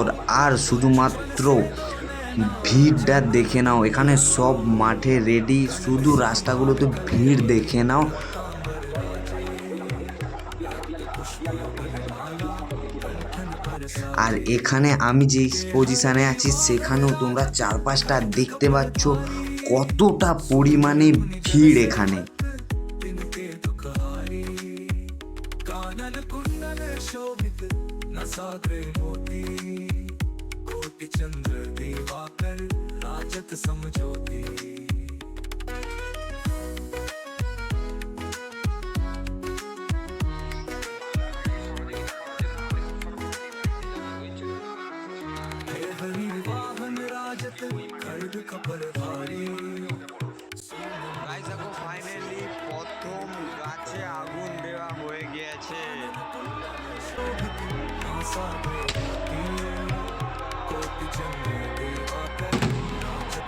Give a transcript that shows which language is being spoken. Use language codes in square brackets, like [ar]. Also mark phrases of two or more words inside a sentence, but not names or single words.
[bn] আর শুধুমাত্র ভিড়টা দেখে নাও, এখানে সব মাঠে রেডি, শুধু রাস্তাগুলোতে ভিড় দেখে নাও। আর এখানে আমি যে পজিশনে আছি সেখানেও তোমরা চারপাশটা দেখতে পাচ্ছ কতটা পরিমাণে ভিড় এখানে। [hi] कानन कुंडल शोभित नसाग्रे मोती कोटि चंद्र दिवाकर राजत समझोती। हे हरि वाहन राजत खड्ग खपर धारी [bn] গাইস দেখো, ফাইনালি প্রথম গাছে আগুন দেওয়া হয়ে গিয়েছে। [hi] नसाग्रे मोती कोटि चंद्र दिवाकर राजत